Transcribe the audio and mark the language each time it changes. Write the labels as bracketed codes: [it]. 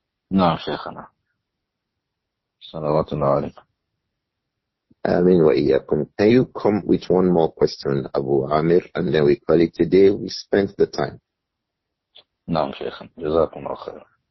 [ar] نعم شيخنا صلوات الله عليك. [en] Ameen wa iyyakum. Can you come with one more question, Abu Amir, and then we call it a day? We spent the time. [ar] نعم شيخنا جزاكم الله خير.